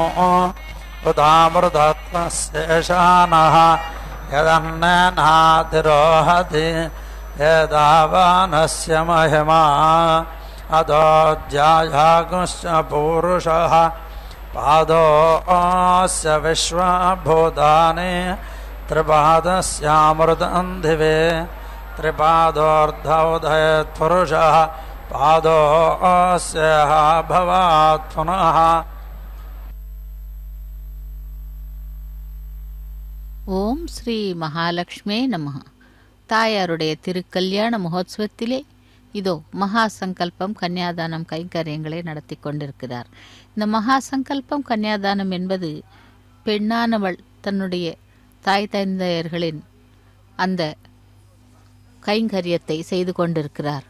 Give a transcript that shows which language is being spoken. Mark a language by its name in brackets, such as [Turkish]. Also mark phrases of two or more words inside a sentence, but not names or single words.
[Sanskrit] उदामृतत्वशेषानः यदन्नेनातिरोहति यदावानस्य महिमा अदोऽध्यायागुश्च पूरुषः पादोऽस्य विश्वभूतानि त्रिपादस्यामृतं दिवे त्रिपादोऽर्धोदयत्पुरुषः पादोऽस्यः भवात् पुनः. ओम् श्री महालक्ष्मे नमः. [Tamil] தாயாருடைய திருக்கல்யாண மகோத்சவத்திலே இதோ மகா சங்கல்பம் கன்னியாதானம் கைங்கரியங்களை நடத்தி கொண்டிருக்கிறார். இந்த மகா சங்கல்பம் கன்னியாதானம் என்பது பெண்ணானவள் தன்னுடைய தாய் தந்தையர்களின் அந்த கைங்கரியத்தை செய்து கொண்டிருக்கிறார்.